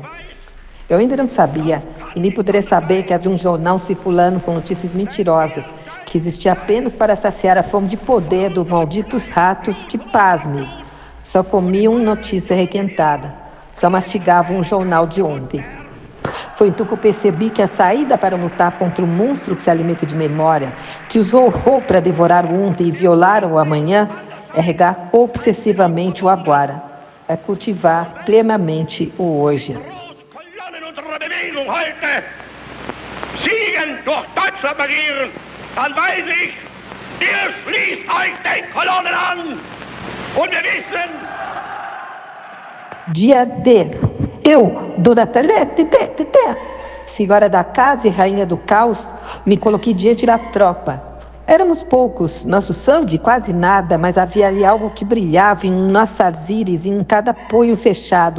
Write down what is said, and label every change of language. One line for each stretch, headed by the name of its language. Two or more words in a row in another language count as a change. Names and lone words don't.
Portuguese: Eu ainda não sabia, e nem poderia saber, que havia um jornal circulando com notícias mentirosas, que existia apenas para saciar a fome de poder dos malditos ratos que, pasme, só comiam notícia requentada, só mastigavam um jornal de ontem. Foi então que eu percebi que a saída para lutar contra o monstro que se alimenta de memória, que usou o horror para devorar o ontem e violar o amanhã, é regar obsessivamente o agora, é cultivar plenamente o hoje.
German: Kolonnen unserer Bewegung heute Siegen durch Deutschland marschieren, dann weiß ich, ihr schließt euch den Kolonnen an und wir wissen...
Portuguese: Dia D. Eu, Dona Telete, senhora da casa e rainha do caos, me coloquei diante da tropa. Éramos poucos, nosso sangue quase nada, mas havia ali algo que brilhava em nossas íris e em cada punho fechado.